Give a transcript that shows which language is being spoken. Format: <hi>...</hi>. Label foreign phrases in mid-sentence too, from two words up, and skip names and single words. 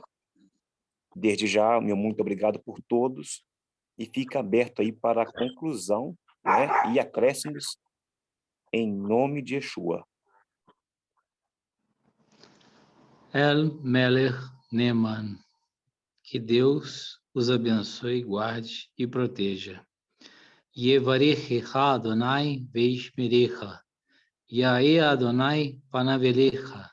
<pt>Desde já, meu muito obrigado por todos, e fica aberto aí para a conclusão, né, e acréscimos em nome de Yeshua.</pt> <he>אל מלך נאמן.</he> <pt>Que Deus os abençoe, guarde e proteja.</pt> <he>יברכך אדני וישמרך. יאר אדני פניו אליך.</he>